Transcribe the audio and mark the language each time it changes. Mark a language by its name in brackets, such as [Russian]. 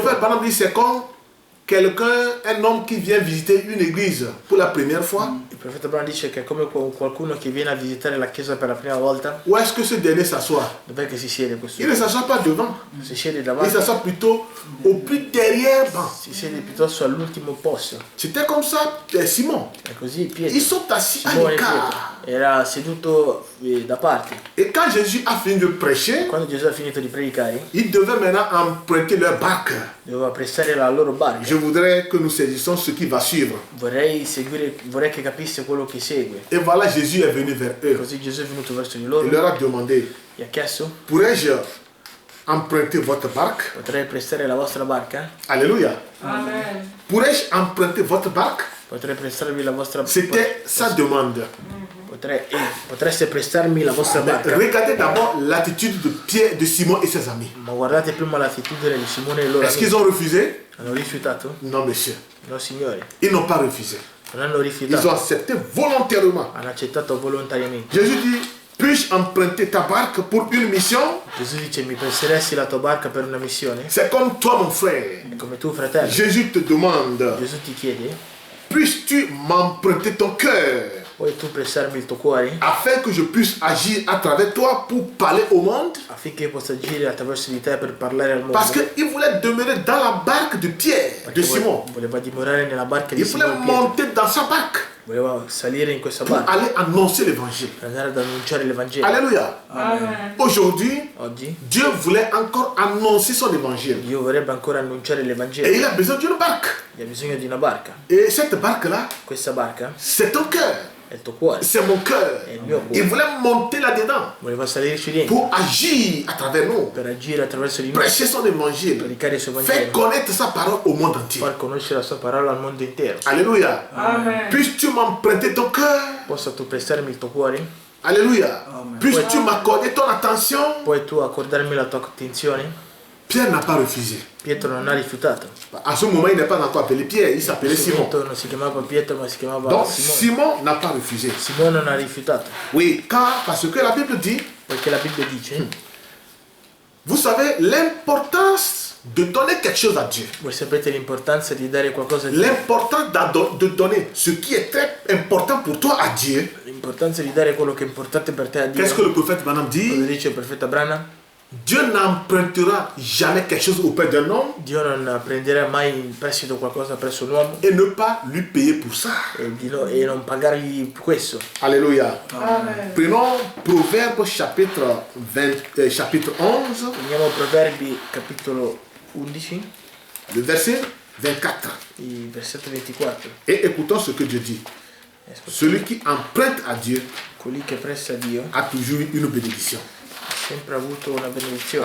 [French] prophète, par exemple, dit c'est comme quelqu'un, un homme qui vient visiter une église pour la première fois. [Italian] Il profeta Abramo dice che è come qualcuno che viene a visitare la chiesa per la prima volta. [French] Où est-ce que ce dernier s'assoit? [Italian] Dov'è che si siede questo? [French] Il ne s'assoit pas devant. [Italian] Si siede [French] Il [Italian] davanti, [French] s'assoit plutôt au plus derrière banc. [Italian] si siede piuttosto all'ultimo posto. [French] C'était comme ça Simon. [Italian] E così Pietro, [French] Ils sont assis à [Italian] Simone [French] l'écart. [Italian] Pietro, era seduto da parte. [French] Et quand Jésus a fini de prêcher, [Italian] Quando Gesù ha finito di predicare, [French] ils devaient maintenant emprunter leur barque. [Italian] doveva prestare la loro barca. [French] Je voudrais que nous saisissions ce qui va suivre. [Italian] Vorrei che capisse quello che segue. [French] Et voilà, Jésus est venu vers eux. [Italian] Così Gesù è venuto verso di [French] Il [Italian] loro, [French] leur a demandé, [Italian] gli ha chiesto: [French] pourrais-je emprunter votre barque? [Italian] potrei prestare la vostra barca? [French] Alléluia. [Italian] Amen. [French] Pourrais-je emprunter votre barque? [Italian] Potrei prestarvi la vostra [French] C'était sa demande. [Italian] Potreste prestarmi la vostra barca? [French] Regardez d'abord l'attitude de Pierre, de Simon et ses amis. [Italian] Ma guardate prima l'attitudine di Simone e loro [French] Est-ce [Italian] amici. [French] qu'ils ont refusé? [Italian] Hanno rifiutato? [French] Non, monsieur. [Italian] No, signore. [French] Ils n'ont pas refusé. [Italian] Non hanno [French] Ils ont [Italian] rifiutato. [French] accepté volontairement. [Italian] Hanno accettato volontariamente. [French] Jésus dit, puis-je emprunter ta barque pour une mission? [Italian] Gesù dice: mi presteresti la tua barca per una missione? [French] C'est comme toi, mon frère. [Italian] È come tu, fratello. [French] Jésus te demande, [Italian] Gesù ti chiede: [French] puisses-tu m'emprunter ton cœur [Italian] puoi tu prestarmi il tuo cuore [French] afin que je puisse agir à travers toi pour parler au monde? [Italian] affinché possa agire attraverso di te per parlare al mondo? [French] Parce qu'il voulait demeurer dans la barque de Pierre, de [Italian] Perché [French] Simon. [Italian] voleva dimorare nella barca di [French] Il voulait [Italian] Simone Pietro. [French] monter dans sa barque [Italian] Voleva salire in questa [French] pour [Italian] barca [French] aller annoncer l'évangile. [Italian] per andare ad annunciare l'Evangelo. [French] Alléluia. [Italian] Amen. [French] Aujourd'hui, [Italian] Oggi [French] Dieu voulait encore annoncer son évangile. [Italian] Dio vorrebbe ancora annunciare [French] Et [Italian] l'Evangelo. [French] il a besoin d'une barque. [Italian] Gli ha bisogno di una barca. [French] Et cette barque-là, [Italian] Questa barca [French] c'est ton cœur. [Italian] è il tuo cuore. [French] C'est mon cœur. [Italian] È il mio [French] Il [Italian] cuore. [French] voulait monter là-dedans [Italian] Voleva salirci dentro [French] pour agir à travers nous. [Italian] per agire attraverso di noi, [French] Prêcher son évangile. [Italian] predicare il suo [French] Faire [Italian] Vangelo, [French] connaître sa parole au monde entier. [Italian] far conoscere la sua parola al mondo intero. [French] Alléluia. [Italian] Amen. [French] Puisses-tu m'emprunter ton cœur? [Italian] Posso tu prestarmi il tuo cuore? [French] Alléluia. Puisses-tu m'accorder ton attention? [Italian] Puoi tu accordarmi la tua attenzione? [French] Pierre n'a pas refusé. [Italian] Pietro non ha rifiutato. [French] À ce moment, il n'est pas encore appelé Pierre, il s'appelait [Italian] In questo [French] Simon. [Italian] momento non si chiamava Pietro ma si chiamava [French] Donc [Italian] Simone. [French] Simon n'a pas refusé. [Italian] Simone non ha rifiutato, [French] Oui, parce que la Bible dit, [Italian] perché la Bibbia dice, [French] vous savez, l'importance de donner quelque chose à Dieu. [Italian] voi sapete l'importanza di dare qualcosa a Dio, [French] L'importance de donner ce qui est très important pour toi à Dieu. [Italian] l'importanza di dare quello che è importante per te a Dio. [French] Qu'est-ce que le prophète Branham [Italian] Cosa [French] dit? [Italian] dice il profeta Branham? [French] Dieu n'empruntera jamais quelque chose auprès d'un homme [Italian] Dio non prenderà mai in prestito qualcosa presso un uomo [French] et ne pas lui payer pour ça. [Italian] e non pagargli questo. [French] Alléluia. [Italian] Amen. [French] Prenons Proverbe chapitre 11, [Italian] Prendiamo Proverbi capitolo 11, [French] le verset 24. [Italian] il versetto 24. [French] Et écoutons ce que Dieu dit. Celui qui emprunte à Dieu [Italian] Colui che presta a Dio [French] a toujours eu une bénédiction. [Italian] ha sempre avuto una benedizione.